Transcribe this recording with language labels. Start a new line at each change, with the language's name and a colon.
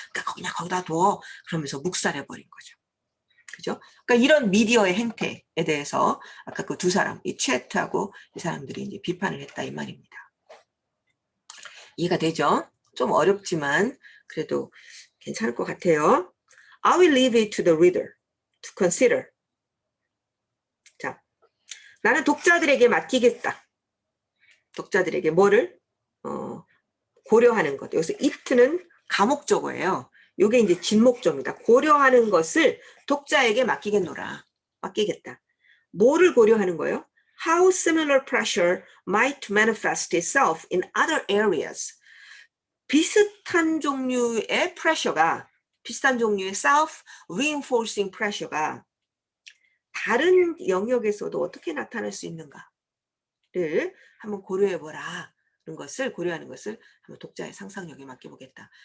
Korean: 그러니까 그냥 거기다 둬. 그러면서 묵살해버린 거죠. 그죠? 그러니까 이런 미디어의 행태에 대해서 아까 그 두 사람, 이 채트하고 이 사람들이 이제 비판을 했다 이 말입니다. 이해가 되죠? 좀 어렵지만 그래도 괜찮을 것 같아요.
English: I will leave it to the reader to consider.
Korean: 자, 나는 독자들에게 맡기겠다. 독자들에게 뭐를? 고려하는 것. 여기서 it는 가목적어예요. 이게 이제 진목조입니다. 고려하는 것을 독자에게 맡기겠노라. 맡기겠다. 뭐를 고려하는 거예요?
English: how similar pressure might manifest itself in other areas.
Korean: 비슷한 종류의 pressure가, 비슷한 종류의
English: self-reinforcing pressure
Korean: 가 다른 영역에서도 어떻게 나타날 수 있는가를 한번 고려해보라. 그런 것을 고려하는 것을 한번 독자의 상상력에 맡겨보겠다.